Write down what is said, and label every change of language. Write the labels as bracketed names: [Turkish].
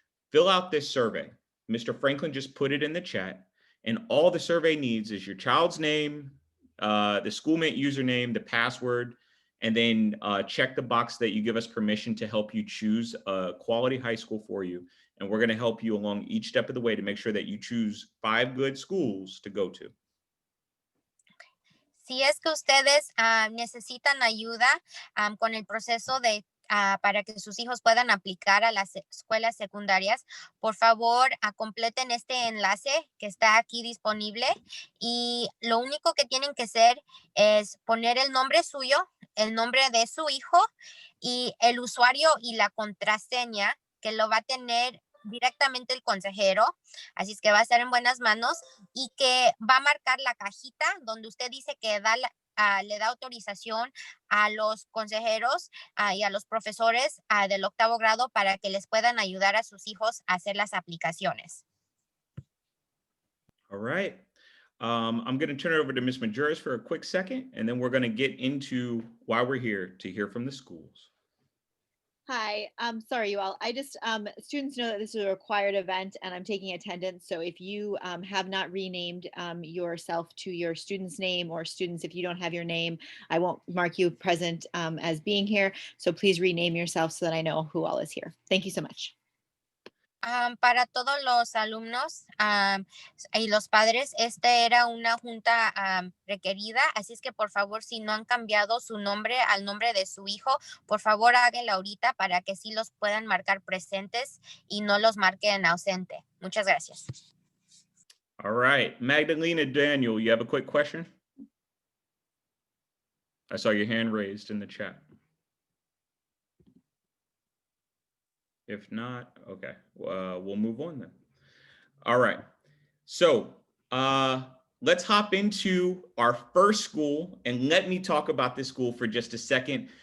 [English] Fill out this survey. Mr. Franklin just put it in the chat, and all the survey needs is your child's name, the Schoolmint username, the password, and then check the box that you give us permission to help you choose a quality high school for you. And we're going to help you along each step of the way to make sure that you choose 5 good schools to go to. [Spanish] Si es que ustedes necesitan ayuda con el proceso de para que sus hijos puedan aplicar a las escuelas secundarias, por favor, completen este enlace que está aquí disponible y lo único que tienen que hacer es poner el nombre suyo, el nombre de su hijo y el usuario y la contraseña que lo va a tener directamente el consejero, así es que va a estar en buenas manos y que va a marcar la cajita donde usted dice que le da autorización a los consejeros y a los profesores del 8º grado para que les puedan ayudar a sus hijos a hacer las aplicaciones. [English] All right. I'm going to turn it over to Ms. Majerus for a quick second, and then we're going to get into why we're here to hear from the schools. Hi, sorry, you all. I just, students know that this is a required event and I'm taking attendance. So if you have not renamed yourself to your student's name, or students, if you don't have your name, I won't mark you present as being here. So please rename yourself so that I know who all is here. Thank you so much. [Spanish] Para todos los alumnos y los padres, esta era una junta requerida, así es que por favor, si no han cambiado su nombre al nombre de su hijo, por favor háganlo ahorita para que sí los puedan marcar presentes y no los marquen ausente. Muchas gracias. [English] All right, Magdalena Daniel, you have a quick question? I saw your hand raised in the chat. If not, okay, we'll move on then. All right, so let's hop into our first school, and let me talk about this school for just a second.